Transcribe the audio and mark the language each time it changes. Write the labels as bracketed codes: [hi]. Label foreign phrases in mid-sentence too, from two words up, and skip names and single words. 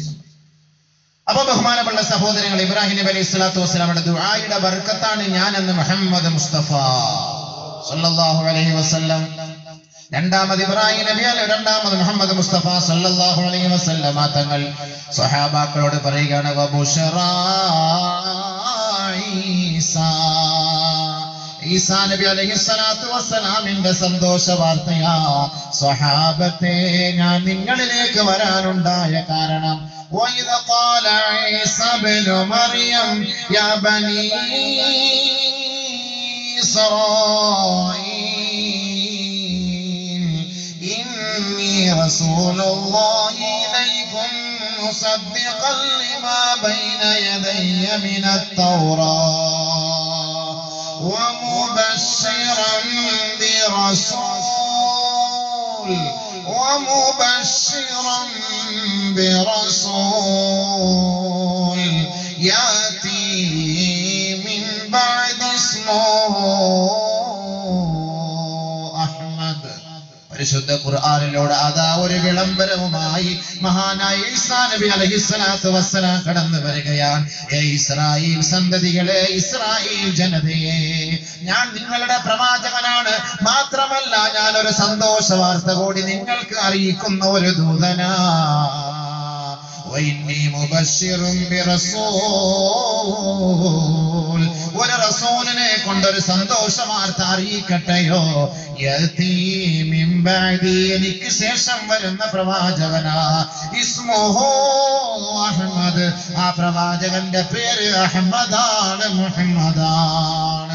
[ml] അപ്പൊ ബഹുമാനമുള്ള സഹോദരങ്ങൾ, ഇബ്രാഹിം നബി [ar] عليه الصلاة والسلام [ml] ദുആയുടെ ബർക്കത്താണ് ഞാൻ എന്ന് മുഹമ്മദ് മുസ്തഫ [ar] صلى الله عليه وسلم [ml] രണ്ടാമത് ഇബ്രാഹിം നബി അലൈഹി, രണ്ടാമത് മുഹമ്മദ് മുസ്തഫ [ar] صلى الله عليه وسلم [ml] തങ്ങൾ സ്വഹാബാക്കളോട് പറയുകയാണ് വബുശറാ ഈസാ നബി [ar] عليه الصلاة والسلام [ml] സന്തോഷ വാർത്തയാ സ്വഹാബത്തെ ഞാൻ നിങ്ങളിലേക്ക് വരാനുണ്ടായ കാരണം [ar] وَإِذْ قَالَ عِيسَى ابْنُ مَرْيَمَ يَا بَنِي إسرائيل إِنِّي رَسُولُ اللَّهِ إِلَيْكُمْ مُصَدِّقًا لِمَا بَيْنَ يَدَيَّ مِنَ التَّوْرَاةِ وَمُبَشِّرًا برسول يأتي من بعد اسمه أحمد. [ml] പരിശുദ്ധ ഖുർആനിലൂടെ അതാ ഒരു വിളംബരവുമായി മഹാനായ ഈസാ നബി [ar] عليه الصلاة والسلام [ml] കടന്നു വരികയാണ്. ഇസ്രായേൽ സന്തതികളെ, ഇസ്രായേൽ ജനതയെ, ഞാൻ നിങ്ങളുടെ പ്രവാചകനാണ്. മാത്രമല്ല ഞാൻ ഒരു സന്തോഷ വാർത്ത കൂടി നിങ്ങൾക്ക് അറിയിക്കുന്ന ഒരു ദൂതനാ. [ar] وإني مبشر برسول, [ml] ഒരു റസൂലിനെ കൊണ്ടൊരു സന്തോഷ വാർത്ത അറിയിക്കട്ടെയോ. [ar] يأتي من بعد, [ml] എനിക്ക് ശേഷം വരുന്ന പ്രവാചകനാ. [ar] اسمه أحمد, [ml] ആ പ്രവാചകന്റെ പേര് അഹ്മദാണ്, മുഹമ്മദാണ്.